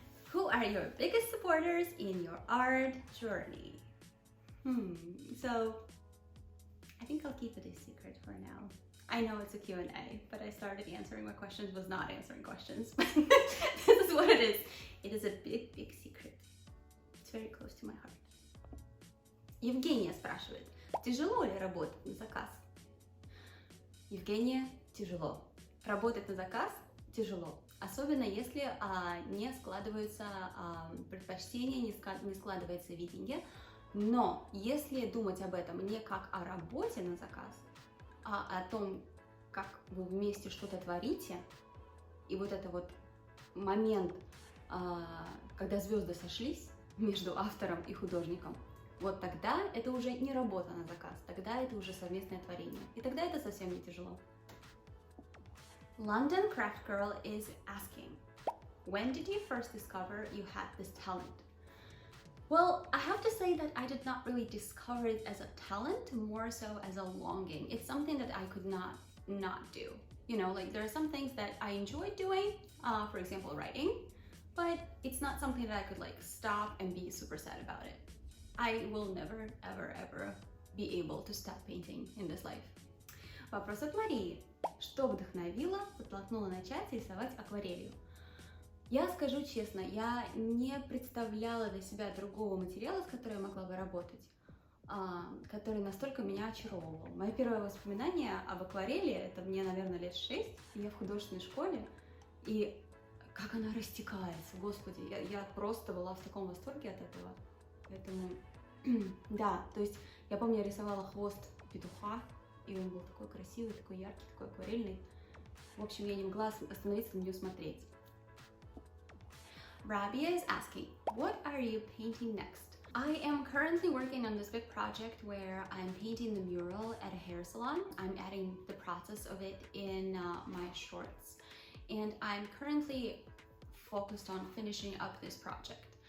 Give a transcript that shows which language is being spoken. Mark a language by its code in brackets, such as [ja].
[en] Who are your biggest supporters in your art journey? So I think I'll keep it a secret for now. I know it's a Q&A, but I started answering my questions, was not answering questions. This is what it is. It is a big, big secret. It's very close to my heart. [ru] Евгения спрашивает, тяжело ли работать на заказ? Евгения, тяжело. Работать на заказ тяжело. Особенно если не складываются предпочтения, не складывается видение. Но если думать об этом не как о работе на заказ, а о том, как вы вместе что-то творите, и вот это вот момент, когда звезды сошлись между автором и художником, вот тогда это уже не работа на заказ, тогда это уже совместное творение. И тогда это совсем не тяжело. [en] London Craft Girl is asking, when did you first discover you had this talent? Well, I have to say that I did not really discover it as a talent, more so as a longing. It's something that I could not do. You know, like there are some things that I enjoy doing, for example, writing, but it's not something that I could like stop and be super sad about it. I will never, ever, ever be able to stop painting in this life. [ru] Вопрос от Марии. Что вдохновило, подтолкнуло начать рисовать акварелью? Я скажу честно, я не представляла для себя другого материала, с которым я могла бы работать, который настолько меня очаровывал. Мое первое воспоминание об акварели, это мне, наверное, лет 6, я в художественной школе, и как она растекается, господи, я просто была в таком восторге от этого. Поэтому, да, то есть я помню, я рисовала хвост петуха, и он был такой красивый, такой яркий, такой акварельный. В общем, я не могла остановиться на нее смотреть. [en] Rabia is asking, what are you painting next? I am currently working on this big project where I'm painting the mural at a hair salon. I'm adding the process of it in my shorts. And I'm currently focused on finishing up this project.